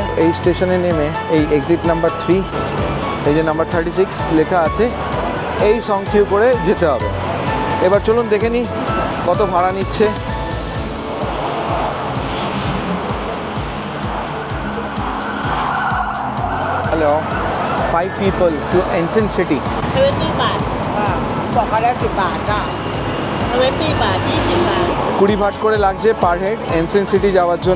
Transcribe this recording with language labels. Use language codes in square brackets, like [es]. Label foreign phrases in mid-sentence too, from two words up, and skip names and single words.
[bn] এই স্টেশনে নেমে এই এক্সিট নাম্বার 3, এই যে নাম্বার 36 লেখা আছে, এই সংথিউ করে যেতে হবে। এবার চলুন দেখে নিই কত ভাড়া নিচ্ছে। হ্যালো, [en] 5 people to [bn] এনসিএন সিটি। [th] 20 บาทบอกเขาแล้ว10 บาทจ้ะ20 บาท20 บาท [bn] 20 ভাট করে লাগছে [en] per head [bn] এনসিএন সিটি যাওয়ার জন্য।